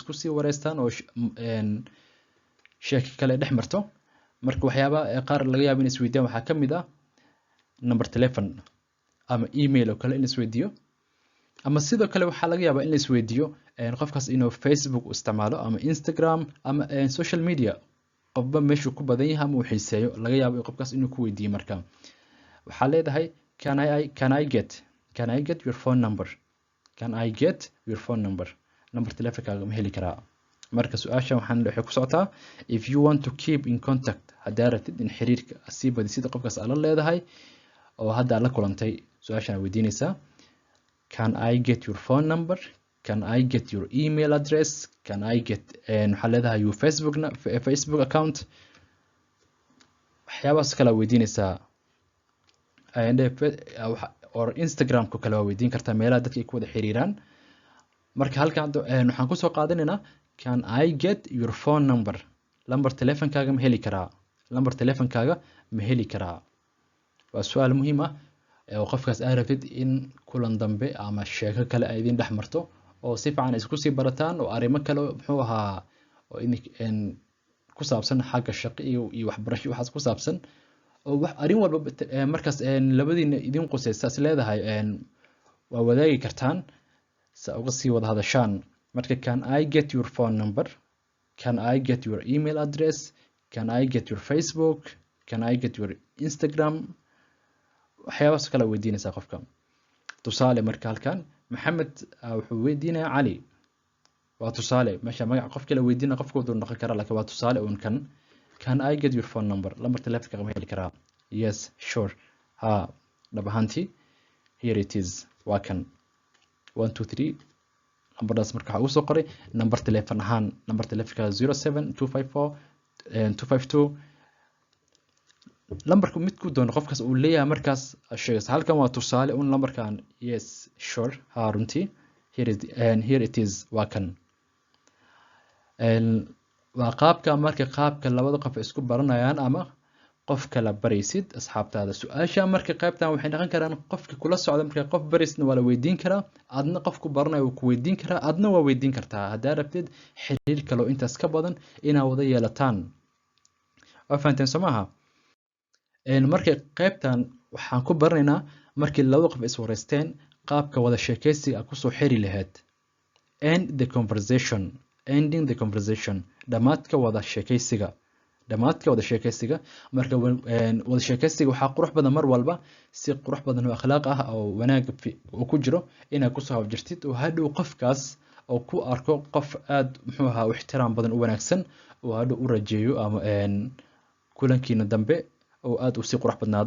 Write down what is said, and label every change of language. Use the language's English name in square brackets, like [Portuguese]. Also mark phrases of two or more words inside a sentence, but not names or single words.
[Somali] isku sii wareystaan oo sheeko kale dhex marto marka waxyaaba qaar laga yaabo in isweydiiyaan waxaa ka mid ah [English] number telephone [Somali] ama email oo kale in isweydiiyo ama sidoo kale waxaa laga yaabaa in la isweydiiyo qofkaas inuu Facebook isticmaalo ama Instagram ama [English] social media [Somali] qofba meeshuu ku badan yahay ama uu xiiseeyo laga yaabo qofkaas inuu ku weydiiyo marka waxaa leedahay [English] can I get your phone number can I get your phone number [Somali] telefonkaaga ma heli karaa marka su-aashan waxay ku socotaa [English] if you want to keep in contact [Somali] haddaa rabtid in xiriirka sii badisida qofkaas aad la leedahay oo hadda la kulantay su-aashan aad weydiinaysaa [English] can I get your phone number can I get your email address can I get [Somali] waxaa leedahay [English] your Facebook account [Somali] waxyaabahaas kale weydiinaysaa or Instagram-ka kale waa weydiin kartaa meelaha dadka ay ku wada xiriiraan marka halkan waxaan kusoo qaadanaynaa [English] can I get your phone number [Somali] lambar telefonkaaga ma heli karaa lambar telefonkaaga ma heli karaa waa su-aal muhiim ah oo qofkaas aad rabtid in kulan dambe ama sheeko kale ay idin dhex marto oo si fiican isku sii barataan oo arrimo kale muxuu ahaa oo ku saabsan xagga shaqo iyo waxbarasho waxaas ku saabsan oo wax arrin walba markaas labadiina idin qusaysa is leedahay waa wadaagi kartaan sa uga sii wada hadashaan marka [English] can I get your phone number can I get your email address can I get your Facebook can I get your [Somali] Instagram waxyaabahaas kale weydiinaysaa qofka tusaale marka halkan maxamed wuxuu weydiinayaa cali waa tusaale meesha magaca qof kale weydiina qofka uu noqon kara laakiin waa tusaale uun kan [English] can I get your phone number [Somali] lambar telefonkaaga ma heli karaa [English] yes sure [Somali] ha dhab ahaantii [English] here it is [Somali] waa kan 1 2 3 lambardaas marka waxaa ugu soo qoray number telefon ahaan number telefonkaaga 07254 lambarka midku doono qofkaas uu leeyahay markaas sheegaysa halkan waa tusaale un lambarkan [English] yes sure [Somali] ha runtii [English] here it is [Somali] waa kan waa qaabka marka qaabka labada qof isku baranayaan ama qof kala baraysid asxaabtaada. Su-aasha marka qaybtan waxay noqon karaan qofka kula socda marka qof baraysna waa la weydiin karaa, adna qofku baranayo wuu ku weydiin karaa, adna waa weydiin kartaa haddaa rabtid xiriir kale oo intaas ka badan inaa wada yeelataan. waa fahanteen soo maaha? marka qaybtan waxaan ku baranaynaa markii laba qof is wareysteen qaabka wada sheekaysiga kusoo xiri lahayd. [English] End the conversation, ending the conversation, [Somali] dhamaadka wada sheekaysiga, dhamaadka wada sheekaysiga. marka wada sheekaysiga waxaa qurux badan mar walba si qurux badan oo akhlaaq ah oo wanaag oo ku jiro inaad kusoo hawjirtid oo hadhow qofkaas oo ku arko qof aad muxuu ahaa ixtiraam badan u wanaagsan oo hadhow u rajeeyo ama kulankiina dambe oo aad u sii qurux badnaado.